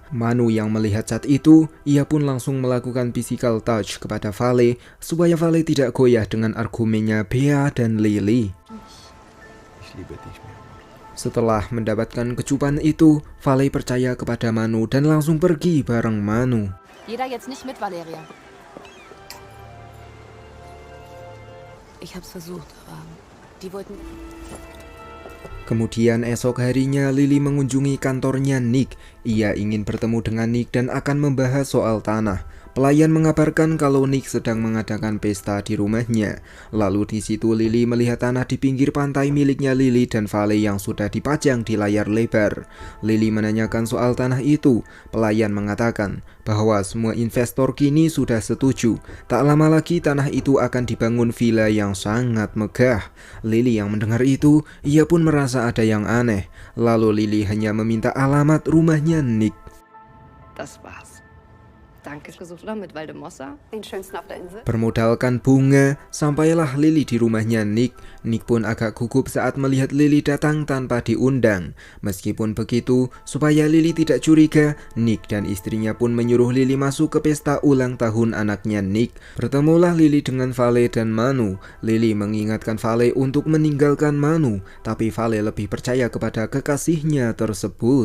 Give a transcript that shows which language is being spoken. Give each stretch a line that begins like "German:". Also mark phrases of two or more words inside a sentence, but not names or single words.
Indonesian: Manu yang melihat chat itu, ia pun langsung melakukan
English: physical touch
Indonesian: kepada Vale supaya Vale tidak goyah dengan argumennya Bea dan Lily. Setelah mendapatkan kecupan itu, Vale percaya kepada Manu dan langsung pergi bareng Manu.
German: Jeder jetzt nicht mit, Valeria. Ich hab's versucht, aber die wollten...
Indonesian: Kemudian esok harinya Lily mengunjungi kantornya Nick. Ia ingin bertemu dengan Nick dan akan membahas soal tanah. Pelayan mengabarkan kalau Nick sedang mengadakan pesta di rumahnya. Lalu di situ Lily melihat tanah di pinggir pantai miliknya Lily dan Vale yang sudah dipajang di layar lebar. Lily menanyakan soal tanah itu. Pelayan mengatakan bahwa semua investor kini sudah setuju. Tak lama lagi tanah itu akan dibangun villa yang sangat megah. Lily yang mendengar itu, ia pun merasa ada yang aneh. Lalu Lily hanya meminta alamat rumahnya Nick.
German: Das war's. Danke. Gesucht oder mit Waldemossa? Den schönsten auf der Insel.
Indonesian: Bermodalkan bunga, sampailah Lily di rumahnya Nick. Nick pun agak gugup saat melihat Lily datang tanpa diundang. Meskipun begitu, supaya Lily tidak curiga, Nick dan istrinya pun menyuruh Lily masuk ke pesta ulang tahun anaknya Nick. Bertemulah Lily dengan Vale dan Manu. Lily mengingatkan Vale untuk meninggalkan Manu, tapi Vale lebih percaya kepada kekasihnya tersebut.